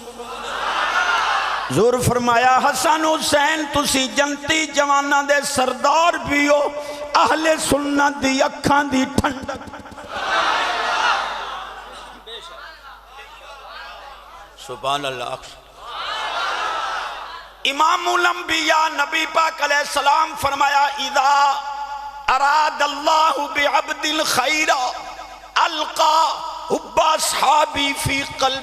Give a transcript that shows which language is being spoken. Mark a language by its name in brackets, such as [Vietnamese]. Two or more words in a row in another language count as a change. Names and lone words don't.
[Punjabi] حضور فرمایا حسن حسین تسی جنتی جواناں دے سردار بھی ہو، اہل سنت دی اکھاں دی ٹھنڈک. [Arabic] سبحان اللہ. امام الانبیاء نبی پاک علیہ السلام فرمایا اذا اراد اللہ بعبد الخیر القا حب اصحابی فی قلب.